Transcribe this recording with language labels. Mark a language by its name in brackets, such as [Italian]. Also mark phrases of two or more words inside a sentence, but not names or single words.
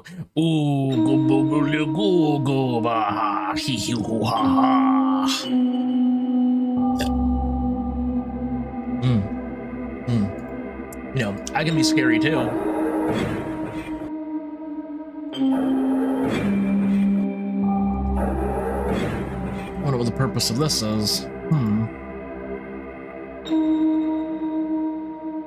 [English] Ooh, go go go go go ba hee hee hoo ha ha. You know, I can be scary too. I wonder what the purpose of this is.